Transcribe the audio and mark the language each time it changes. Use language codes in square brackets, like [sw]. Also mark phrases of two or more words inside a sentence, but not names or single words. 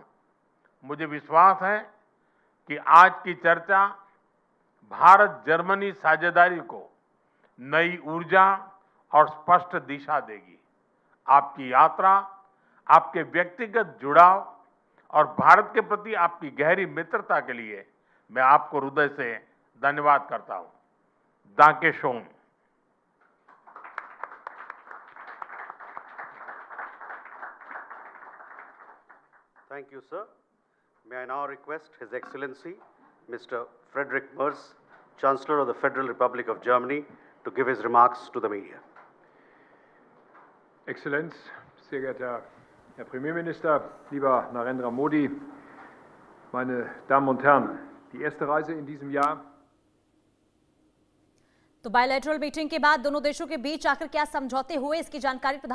[hi] मुझे विश्वास है कि आज की चर्चा भारत जर्मनी साझेदारी को नई ऊर्जा और स्पष्ट दिशा देगी। आपकी यात्रा, आपके व्यक्तिगत जुड़ाव और भारत के प्रति आपकी गहरी मित्रता के लिए मैं आपको हृदय से धन्यवाद करता हूं। [de] Danke schön. [en] Thank you, sir. May I now request His Excellency, Mr. Friedrich Merz, Chancellor of the Federal Republic of Germany, to give his remarks to the media. [de] Exzellenz, sehr geehrter Herr Premierminister, lieber Narendra Modi, meine Damen und Herren, die erste Reise in diesem Jahr. [hi] तो [en] bilateral meeting [hi] के बाद दोनों देशों के बीच आखिर क्या समझौते हुए, इसकी जानकारी